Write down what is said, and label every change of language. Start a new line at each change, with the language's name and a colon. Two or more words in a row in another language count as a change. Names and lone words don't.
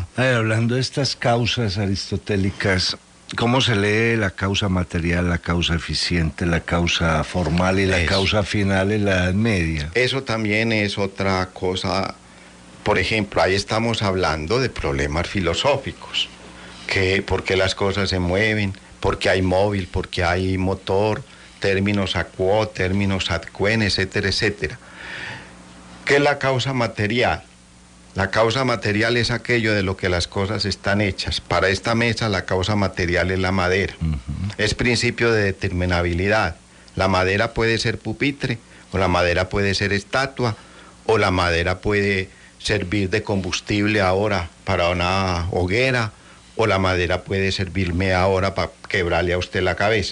Spanish: Hablando de estas causas aristotélicas, ¿cómo se lee la causa material, la causa eficiente, la causa formal y la causa final en la Edad Media? Eso también es otra cosa. Por ejemplo, ahí estamos hablando de problemas filosóficos, por qué las cosas se mueven, por qué hay móvil, por qué hay motor, términos
Latin: a quo,
Spanish: términos
Latin: ad quem,
Spanish: etcétera, etcétera. ¿Qué es la causa material? La causa material es aquello de lo que las cosas están hechas. Para esta mesa la causa material es la madera. Es principio de determinabilidad. La madera puede ser pupitre, o la madera puede ser estatua, o la madera puede servir de combustible ahora para una hoguera, o la madera puede servirme ahora para quebrarle a usted la cabeza.